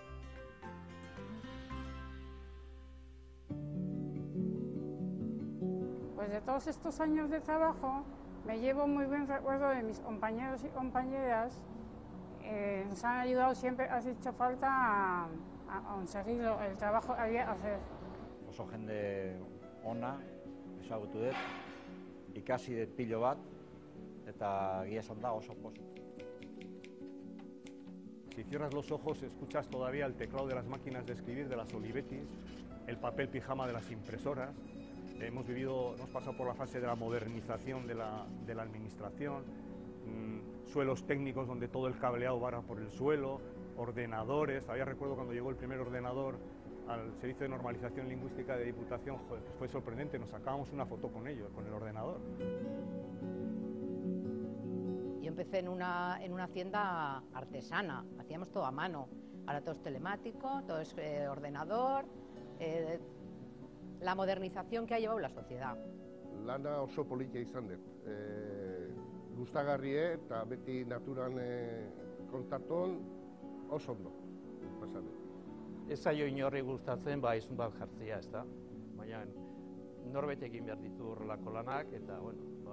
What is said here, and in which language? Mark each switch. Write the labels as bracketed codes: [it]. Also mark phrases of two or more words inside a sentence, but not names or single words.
[es] Pues de todos estos años de trabajo, me llevo muy buen recuerdo de mis compañeros y compañeras. Nos han ayudado siempre, ha hecho falta a conseguir el trabajo que había que hacer. [eu] Oso jende ona, ezagutu dut, ikasi dut pilo bat, eta egia esan da oso pozik. [es] Si cierras los ojos, escuchas todavía el teclado de las máquinas de escribir de las Olivetis, el papel pijama de las impresoras. Hemos pasado por la fase de la modernización de la administración, suelos técnicos donde todo el cableado va por el suelo, ordenadores. Todavía recuerdo cuando llegó el primer ordenador al Servicio de Normalización Lingüística de Diputación, joder, pues fue sorprendente, nos sacábamos una foto con ellos, con el ordenador. Yo empecé en una hacienda artesana, hacíamos todo a mano, ahora todo es telemático, todo es ordenador, la modernización que ha llevado la sociedad. [eu] Lana oso politia izan dut. Gustagarrie eta beti naturan kontakton oso ondo. Ez zaio inorri gustatzen izun bat jartzea, ez da? Baina norbait egin behar ditu horrelako lanak, eta